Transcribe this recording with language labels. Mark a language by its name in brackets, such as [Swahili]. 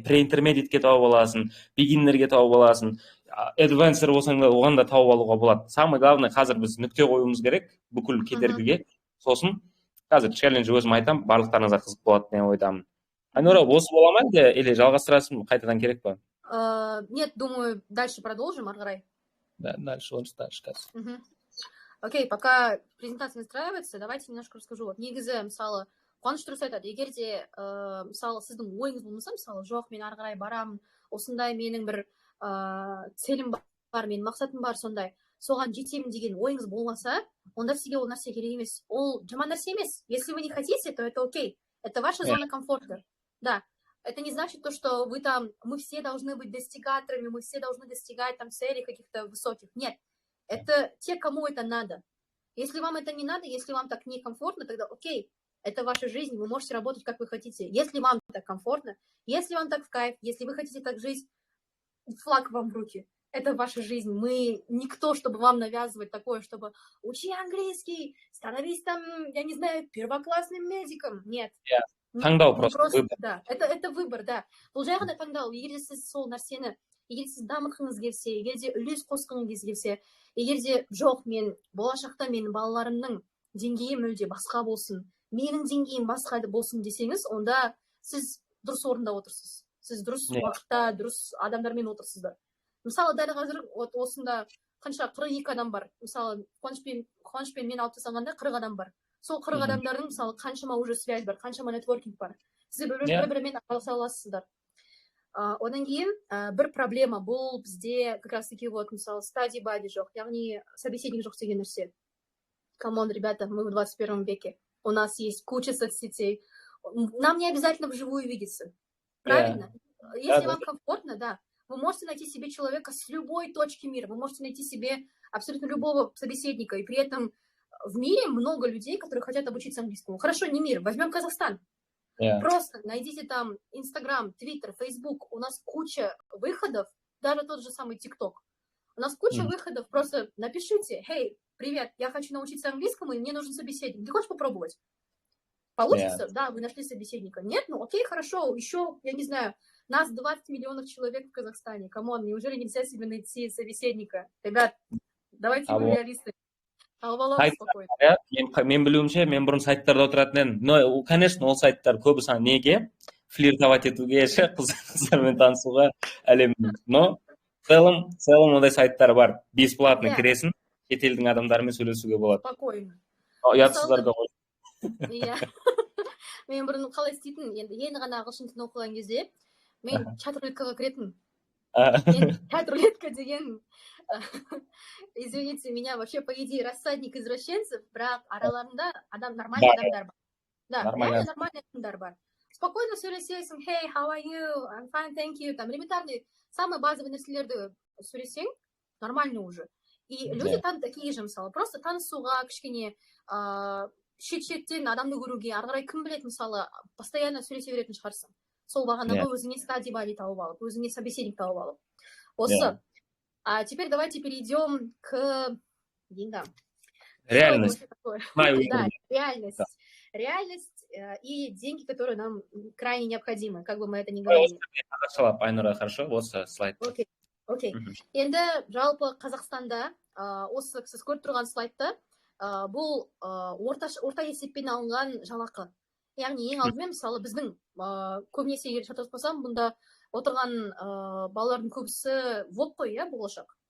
[Kazakh] Pre-intermediate-ке тауып аласың, beginner-ге тауып аласың, advanced болсаң да оған да тауып алуға болады. [Russian] Самое главное, [Kazakh] қазір біз нүкте қоюымыз керек бүкіл кедергіге. Сосын қазір челлендж өзім айтам, барлықтарыңызға қызық болады деген ойдамын. Айнұра, осы бола ма или жалғастырасың, қайтадан керек па? [Russian] Нет, думаю, дальше продолжим, Аргарай. Да, дальше. Окей, пока презентация настраивается, давайте немножко расскажу. [Kazakh] Вот негізі, мысалы, Қуаныш дұрыс айтады, егер де, мысалы, сіздің ойыңыз болмаса, мысалы, жоқ, мен Аргарай барамын, осындай менің бір целім бар, менің мақсатым бар, сондай, соған жетемін деген ойыңыз болмаса, онда сізге ол нәрсе керек емес. Ол жаман нәрсе емес. [Russian] Если вы не хотите, то это окей. Это ваша зона комфорта. Да. Это не значит то, что вы там, мы все должны быть достигаторами, мы все должны достигать там целей каких-то высоких. Нет. Это те, кому это надо. Если вам это не надо, если вам так некомфортно, тогда окей. Это ваша жизнь, вы можете работать, как вы хотите. Если вам так комфортно, если вам так в кайф, если вы хотите так жить, флаг вам в руки. Это ваша жизнь. Мы никто, чтобы вам навязывать такое, чтобы учи английский, становись там, я не знаю, первоклассным медиком. Нет. Таңдау просто выбор. Да, это выбор, да. [Kazakh] Бұл жай ғана таңдау. Егер де сіз сол нәрсені, егер сіз дамытқыңыз келсе, егер де үлес қосқыңыз келсе, егер де жоқ, мен болашақта менің балаларымның деңгейі мүлде басқа болсын, менің деңгейім басқа болсын десеңіз, онда сіз дұрыс орында отырсыз. Сіз дұрыс уақытта, дұрыс адамдармен отырсыздар. Мысалы, дәл қазір осында қанша 42 адам бар. Мысалы, Қуанышпен мен алып тастағанда 40 адам бар. Сол 40 адамдардың, мысалы, қаншама [Russian] уже связь [Kazakh] бар, қаншама нетворкинг бар. Сіз бір-бірімен араласа аласыздар. Одан кейін бір проблема бұл бізде [Russian] как раз таки вот, [Kazakh] мысалы, study buddy жоқ, яғни собеседник жоқ деген нәрсе. [Russian] Камон, ребята, мы в 21 веке. У нас есть куча соцсетей. Нам не обязательно вживую видеться. Правильно? Если вам комфортно, да. Вы можете найти себе человека с любой точки мира. Вы можете найти себе абсолютно любого собеседника. И при этом в мире много людей, которые хотят обучиться английскому. Хорошо, не мир. Возьмем Казахстан. Просто найдите там Инстаграм, Твиттер, Фейсбук. У нас куча выходов. Даже тот же самый ТикТок. У нас куча выходов. Просто напишите: «Hey, привет, я хочу научиться английскому, и мне нужен собеседник. Ты хочешь попробовать?» Получится? Да, вы нашли собеседника. Нет? Ну окей, хорошо. Еще, я не знаю, Нас 20 миллионов человек в Казахстане. Камон, неужели нельзя себе найти собеседника? Ребят, давайте будем реалисты. [Kazakh] Алып аламыз спокойно. Мен білуімше, мен бұрын сайттарда отыратын едім. [Russian] Но, конечно, [Kazakh] ол сайттар көбі неге? Флиртовать етуге, қыздармен танысуға әлемнің. [Russian] Но, в целом [Kazakh] ондай сайттар бар. Бесплатно кіресің, шетелдің адамдарымен сөйлесуге болады. [Russian] Спокойно. [Kazakh] Ұятсыздарға қой. Иә. Мен бұрын қалай істейтін, енді ғана ағылшын тілін оқыған кезде, мен чат-рулеткаға кіретін. [Russian] Чат-рулетка деген, извините меня, вообще, по идее, рассадник извращенцев, [Kazakh] бірақ араларында нормальный адамдар бар. Да, нормальный адамдар бар. Спокойно сөйлесесің, [English] hey, how are you? I'm fine, thank you. [Russian] Там элементарный, самые базовые [Kazakh] нәрселерді сөйлесең, [Russian] нормально уже. И люди там такие же, [Kazakh] мысалы, просто танысуға, кішкене шет-шеттен адамды көруге, ары қарай кім біледі, мысалы, постоянно сөйлесе беретін шығарсың. Сол бағанағы өзіңе стади-бади тауып алып, өзіңе собеседник тауып алып. Осы. [Russian] А теперь давайте перейдем к деньгам. Реальность. Да, реальность. Реальность и деньги, которые нам крайне необходимы, как бы мы это ни говорили. Айнұра, хорошо, осы слайд. Окей. [Kazakh] Енді жалпы Қазақстанда осы сіз көріп тұрған слайдта бұл орта есеппен алынған жалақы. Яғни ең алдымен мысалы біздің көбінесе егер шатаспасам, бұнда отырған балалардың көбісі ВОП қой, иә, болашақ?